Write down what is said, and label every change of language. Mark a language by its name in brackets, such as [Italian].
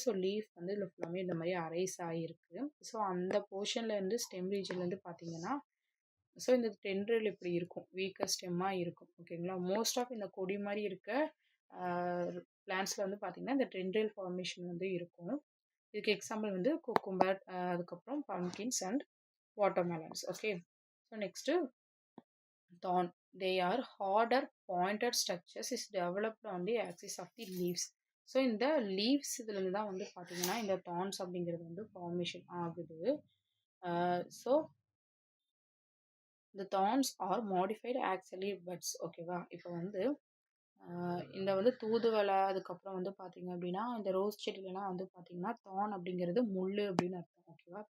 [Tamil] So leaf வந்து இதில் ஃபுல்லாமே இந்த மாதிரி அரைஸ் ஆகிருக்கு. ஸோ அந்த போர்ஷன்லேருந்து ஸ்டெம் ரீஜன்லேருந்து பார்த்தீங்கன்னா ஸோ இந்த டென்ட்ரில் இப்படி இருக்கும், வீக்கர் ஸ்டெம்மாக இருக்கும். ஓகேங்களா. மோஸ்ட் ஆஃப் இந்த கொடி மாதிரி இருக்க பிளான்ஸில் வந்து பார்த்திங்கன்னா இந்த டென்ட்ரில் ஃபார்மேஷன் வந்து இருக்கும். இதுக்கு எக்ஸாம்பிள் வந்து குக்கும்பர், அதுக்கப்புறம் pumpkins and watermelons. Okay, so next thorn. [English] They are harder pointed structures is developed on the axis of the leaves. [Tamil] So இந்த லீவ்ஸ் இதுலேருந்து தான் வந்து பார்த்தீங்கன்னா இந்த தான்ஸ் அப்படிங்கிறது வந்து ஃபார்மேஷன் ஆகுது. [English] So இந்த thorns are modified actually buds. ஓகேவா. [Tamil] இப்போ வந்து இந்த வந்து தூதுவளை, அதுக்கப்புறம் வந்து பார்த்தீங்க அப்படின்னா இந்த ரோஸ் செடியிலலாம் வந்து பார்த்தீங்கன்னா தான் அப்படிங்கிறது முள் அப்படின்னு அர்த்தம். ஓகேவா.